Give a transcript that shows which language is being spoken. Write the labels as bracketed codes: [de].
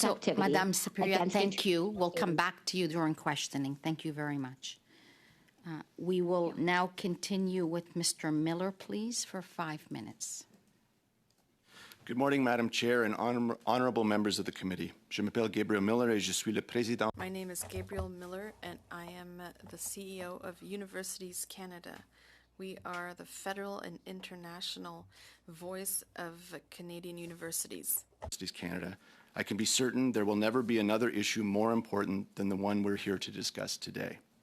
[en] So, activity. Madame Superior, against thank you. We'll come back to you during questioning. Thank you very much. We will now continue with Mr. Miller, please, for 5 minutes. Good morning, Madam Chair and honorable members of the committee. [fr] Je m'appelle Gabriel Miller et je suis le président. [en] My name is Gabriel Miller, and I am the CEO of Universities Canada. We are the federal and international voice of Canadian universities. Universities Canada. I can be certain there will never be another issue more important than the one we're here to discuss today.